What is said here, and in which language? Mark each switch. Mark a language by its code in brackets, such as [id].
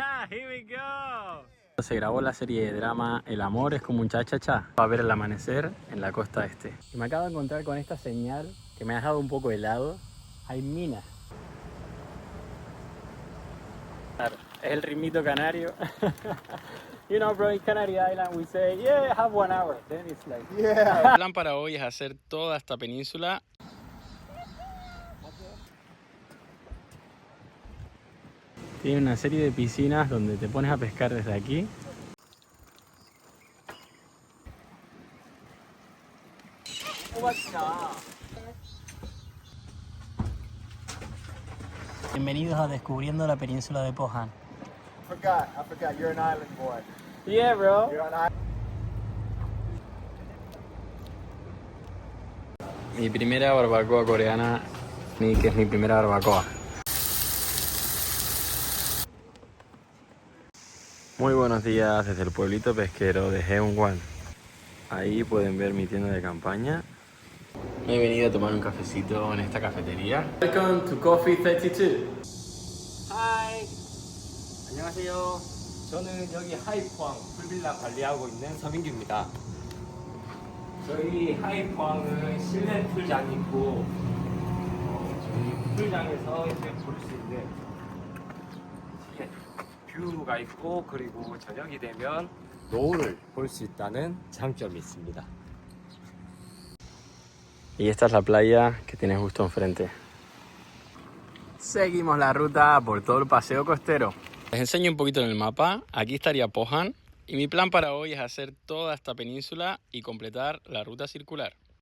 [en] Here we go. [es] Se grabó la serie de drama El amor es como un cha-cha-cha. Va a ver el amanecer en la costa este. Y me acabo de encontrar con esta señal que me ha dejado un poco helado. Hay minas. Claro, es el ritmito canario. [en] You know, bro, in Canary Island we say, yeah, have 1 hour. Then it's like, yeah. [es] El plan para hoy es hacer toda esta península. Tiene una serie de piscinas donde te pones a pescar desde aquí. Bienvenidos a Descubriendo la Península de Pohang. [en] I forgot, you're an island boy. Yeah, bro. You're an island. [es] Mi primera barbacoa coreana, que es mi primera barbacoa. Muy buenos días desde el pueblito pesquero de Haeunwan. Ahí pueden ver mi tienda de campaña. Me he venido a tomar un cafecito en esta cafetería. [en] Welcome to Coffee 32. [ko] Hi. 안녕하세요. 저는 여기 하이포항 풀빌라 관리하고 있는 서민규입니다. 저희 하이포항은 실내 풀장이 있고 저희 풀장에서 이제 볼 수 있는 뷰가 있고 그리고 저녁이 되면 노을을 볼 수 있다는 장점이 있습니다. [es] Y esta es la playa que tienes justo enfrente. Seguimos la ruta por todo el paseo costero. Les enseño un poquito en el mapa. Aquí estaría Pohang. Y mi plan para hoy es hacer toda esta península y completar la ruta circular.